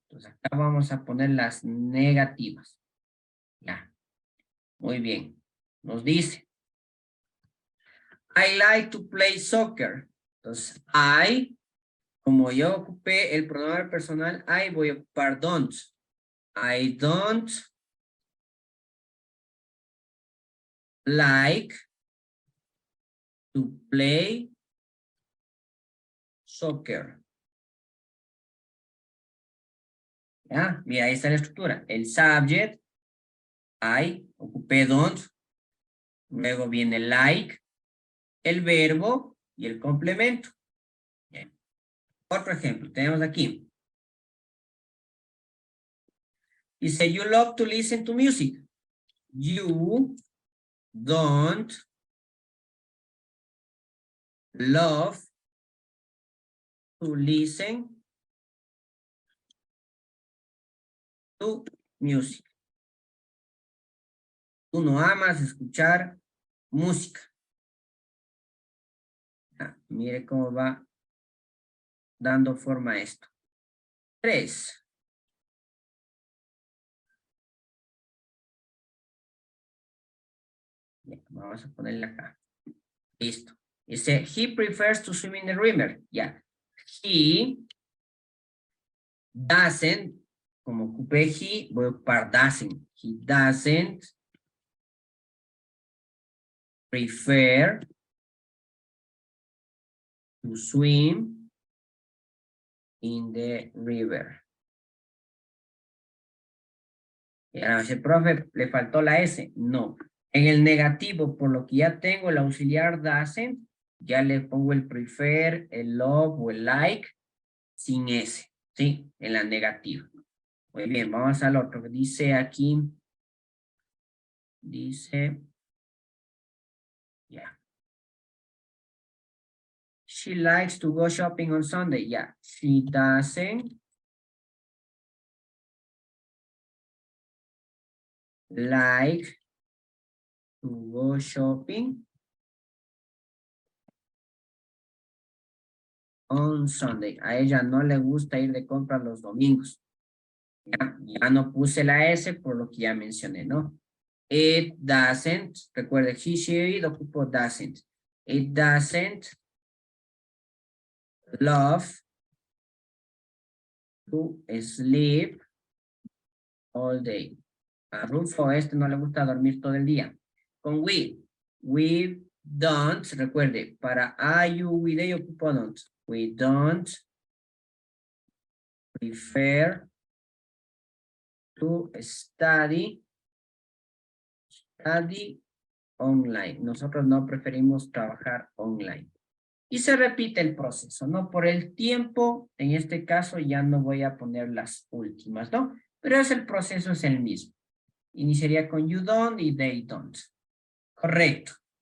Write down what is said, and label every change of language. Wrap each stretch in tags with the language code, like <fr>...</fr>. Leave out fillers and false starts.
<es>Entonces acá vamos a poner las negativas. Ya. Muy bien. Nos dice.</es> <en>I like to play soccer.</en> <es>Entonces, como yo ocupé el pronombre personal, I voy a ocupar don't.</es> <en>I don't like to play soccer.</en> <es>¿Ya? Mira, ahí está la estructura. El subject, I, ocupé don't. Luego viene like, el verbo y el complemento. Bien. Otro ejemplo, tenemos aquí. Dice,</es> <en>you love to listen to music. You don't love to listen to music.</en> <es>Tú no amas escuchar música. Mire cómo va dando forma a esto. 3. Bien, vamos a ponerle acá. Listo.</es> <en>Dice, he prefers to swim in the river. Ya. He doesn't,</en> <es>como ocupé he, voy a ocupar doesn't.</es> <en>He doesn't prefer to swim in the river.</en> <es>Y ahora dice, profe, ¿le faltó la S? No. En el negativo, por lo que ya tengo el auxiliar doesn't, ya le pongo el prefer, el love o el like sin S, ¿sí? En la negativa. Muy bien, vamos al otro. Dice aquí, dice, ya.</es> <en>She likes to go shopping on Sunday. Ya. She doesn't like to go shopping on Sunday.</en> <es>A ella no le gusta ir de compras los domingos. Ya no puse la S por lo que ya mencioné, ¿no?</es> <en>It doesn't,</en> <es>recuerde, he, she, it, ocupo doesn't.</es> <en>It doesn't love to sleep all day.</en> <es>A Rufo no le gusta dormir todo el día. Con</es> <en>we don't,</en> <es>recuerde, para I, you, we, they, ocupo don't.</es> <en>We don't prefer to study online.</en> <es>Nosotros no preferimos trabajar online. Y se repite el proceso, ¿no? Por el tiempo, en este caso ya no voy a poner las últimas, ¿no? Pero el proceso es el mismo. Iniciaría con</es> <en>you don't</en> <es>y</es> <en>they don't.</en> <es>Correcto.</es>